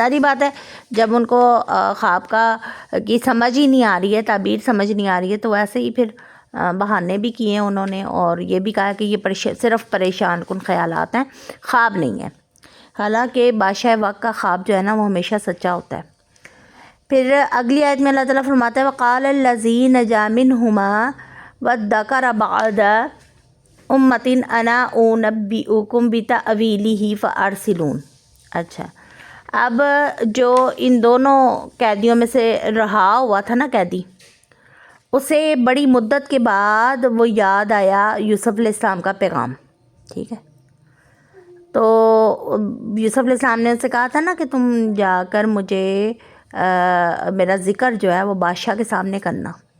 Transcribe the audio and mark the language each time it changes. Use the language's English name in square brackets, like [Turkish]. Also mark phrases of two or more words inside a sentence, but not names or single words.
[Hindi] सारी बात है, जब उनको ख्वाब की समझ ही नहीं आ रही है, ताबीर समझ नहीं आ रही है, तो वैसे ही फिर बहाने भी किए उन्होंने और ये भी कहा कि ये सिर्फ परेशान कुन ख्यालात हैं, ख्वाब नहीं है। हालांकि बादशाह वक्त का ख्वाब जो है ना वो हमेशा सच्चा होता है। फिर अगली आयत में अल्लाह ताला फरमाता है [Arabic] وقال الذي نجا منهما وادكر بعد أمة أنا أنبئكم بتأويله فأرسلون. [Hindi] अच्छा, अब जो इन दोनों कैदियों में से रहा हुआ था ना कैदी, उसे बड़ी मुद्दत के बाद वो याद आया यूसुफ अलैहिस्सलाम का पैगाम। ठीक है, तो यूसुफ अलैहिस्सलाम ने उससे कहा था ना कि तुम जाकर मुझे मेरा ज़िक्र जो है वो बादशाह के सामने करना।